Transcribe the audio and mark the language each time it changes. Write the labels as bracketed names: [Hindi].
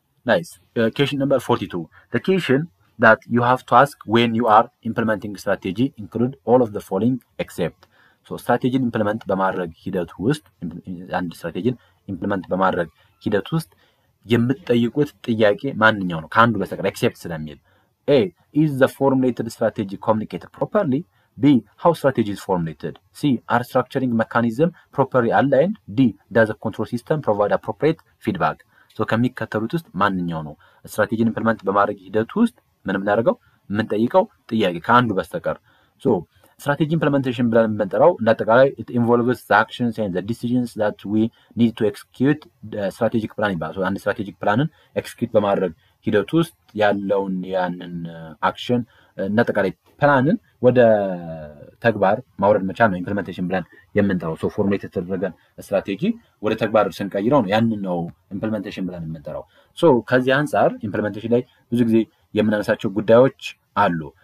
[English] ናይስ። ኬሽን ነምበር 42 the question that you have to ask when you are implementing strategy include all of the following except so [Amharic] ስትራቴጂን ኢምፕሊመንት በማድረግ ሂደት ውስጥ አንድ ስትራቴጂን ኢምፕሊመንት በማድረግ ሂደት ውስጥ የምትጠይቁት ጥያቄ ማንኛው ነው ከአንዱ በስተቀር ኤክሴፕት ስለሚል [English] A is the formulated strategy communicated properly? B how strategy is formulated? C are structuring mechanism properly aligned? D does the control system provide appropriate feedback? [Amharic] ሶ ከሚከተሉት ውስጥ ማንኛው ነው ስትራቴጂን ኢምፕሊመንት በማድረግ ሂደት ውስጥ ምን የምናደርገው የምንጠይቀው ጥያቄ ከአንዱ በስተቀር? ሶ ስትራቴጂ ኢምፕሊመንቴሽን ብለን የምንጠራው እንዳጠቃላይ [English] it involves the actions and the decisions that we need to execute the strategic plan [Amharic] ይባላል። አንድ ስትራቴጂክ ፕላንን ኤክስኪዩት በማድረግ ሂደት ውስጥ ያለውን ያንን አክሽን እንዳጠቃላይ ፕላንን ወደ ተግባር ማውረድ መቻል ነው ኢምፕሊመንቴሽን ብለን የምንጠራው። ሶ ፎርሙሌት የተደረገን ስትራቴጂ ወደ ተግባር ስንቀይረው ነው ያንን ነው ኢምፕሊመንቴሽን ብለን የምንጠራው። ሶ ከዚህ አንፃር ኢምፕሊመንቴሽን ላይ ብዙ ጊዜ የምናነሳቸው ጉዳዮች አሉ።